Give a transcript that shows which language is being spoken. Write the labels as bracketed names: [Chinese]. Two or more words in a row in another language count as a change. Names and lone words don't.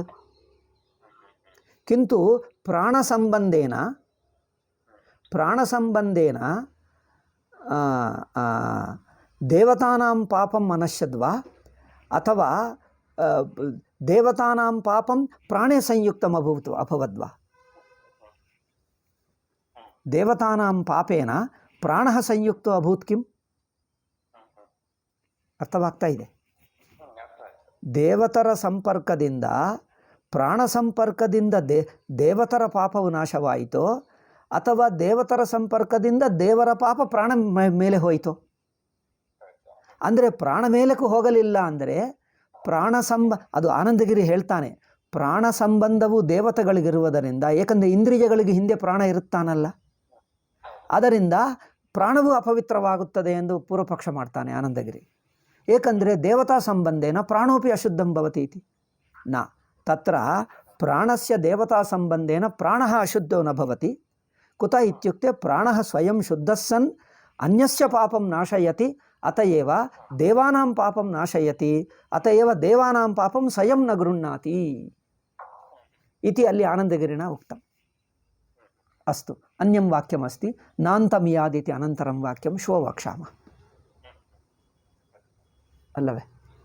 [Sanskrit] किन्तु प्राणसम्बन्धेन देवतानां पापम् अनश्यद्वा, अथवा देवतानां पापं प्राणे संयुक्तम् अभवद्वा? देवतानां पापेन प्राणः संयुक्तो अभूत् किम्? [Kannada] ಅರ್ಥವಾಗ್ತಾ ಇದೆ? ದೇವತರ ಸಂಪರ್ಕದಿಂದ, ಪ್ರಾಣ ಸಂಪರ್ಕದಿಂದ ದೇವತರ ಪಾಪವು ನಾಶವಾಯಿತೋ, ಅಥವಾ ದೇವತರ ಸಂಪರ್ಕದಿಂದ ದೇವರ ಪಾಪ ಪ್ರಾಣ ಮೇಲೆ ಹೋಯಿತೋ? ಅಂದರೆ ಪ್ರಾಣ ಮೇಲಕ್ಕೂ ಹೋಗಲಿಲ್ಲ ಅಂದರೆ ಅದು ಆನಂದಗಿರಿ ಹೇಳ್ತಾನೆ, ಪ್ರಾಣ ಸಂಬಂಧವು ದೇವತೆಗಳಿಗಿರುವುದರಿಂದ, ಏಕೆಂದರೆ ಇಂದ್ರಿಯಗಳಿಗೆ ಹಿಂದೆ ಪ್ರಾಣ ಇರುತ್ತಾನಲ್ಲ, ಅದರಿಂದ ಪ್ರಾಣವು ಅಪವಿತ್ರವಾಗುತ್ತದೆ ಎಂದು ಪೂರ್ವಪಕ್ಷ ಮಾಡ್ತಾನೆ ಆನಂದಗಿರಿ. [Sanskrit] ಏಕೆಂದರೆ ದೇವತಾ ಸಂಬಂಧೇನ ಪ್ರಾಣೋಪಿ ಅಶುದ್ಧಂ ಭವತಿ ಇತಿ. ನ ತತ್ರ ಪ್ರಾಣಸ್ಯ ದೇವತಾ ಸಂಬಂಧೇನ ಪ್ರಾಣಃ ಅಶುದ್ಧೋ ನ ಭವತಿ. ಕುತಃ ಇತ್ಯುಕ್ತೆ ಪ್ರಾಣಃ ಸ್ವಯಂ ಶುದ್ಧಃ ಸನ್ ಅನ್ಯಸ್ಯ ಪಾಪಂ ನಾಶಯತಿ, ಅತಯೇವ ದೇವಾನಾಂ ಪಾಪಂ ನಾಶಯತಿ, ಅತಯೇವ ದೇವಾನಾಂ ಪಾಪಂ ಸ್ವಯಂ ನ ಗೃಹ್ಣಾತಿ ಇತಿ ಅಲ್ಲಿ ಆನಂದಗಿರಿಣ ಉಕ್ತಂ. ಅಸ್ತು, ಅನ್ಯಂ ವಾಕ್ಯಮಸ್ತಿ ನಾಂತಮಿಯಾದಿತಿ ಅನಂತರಂ ವಾಕ್ಯಂ ಶ್ವೋ ವಕ್ಷ್ಯಾಮಃ. ಅಲ್ಲವೇ?